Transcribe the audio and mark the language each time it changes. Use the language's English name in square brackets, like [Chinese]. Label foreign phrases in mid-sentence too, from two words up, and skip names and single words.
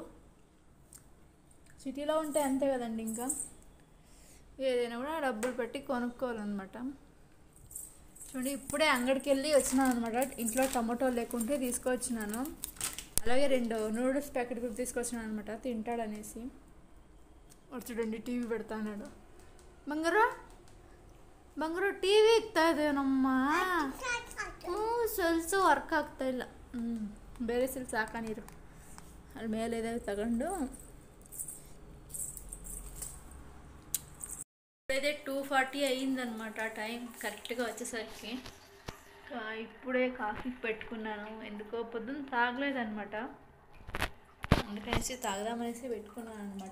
[Telugu] సిటీలో ఉంటే అంతే కదండి, ఇంకా ఏదైనా కూడా డబ్బులు పెట్టి కొనుక్కోవాలన్నమాట. చూడండి, ఇప్పుడే అంగడికి వెళ్ళి వచ్చినాను అనమాట. ఇంట్లో టమాటో లేకుంటే తీసుకొచ్చినాను. అలాగే 2 [English] noodles packet [Telugu] కూడా తీసుకొచ్చినాను అనమాట, తింటాడనేసి. చూడండి, టీవీ పెడతాడు. [Kannada] ಬಂಗಾರ ಟಿವಿ ಇಕ್ತಾ ಇದೇನಮ್ಮ, [English] cells work [Kannada] ಆಗ್ತಾ ಇಲ್ಲ. ಬೇರೆ ಸೆಲ್ಸ್ ಹಾಕನಿರು ಅಲ್ಲಿ ಮೇಲೆ ಇದೆ ತಗೊಂಡು. [Telugu] ఇప్పుడైతే 2:40 అయ్యిందనమాట టైం కరెక్ట్గా వచ్చేసరికి. ఇప్పుడే కాఫీ పెట్టుకున్నాను. ఎందుకో పొద్దున్న తాగలేదనమాట, అందుకనేసి తాగదామనేసి పెట్టుకున్నాను అనమాట.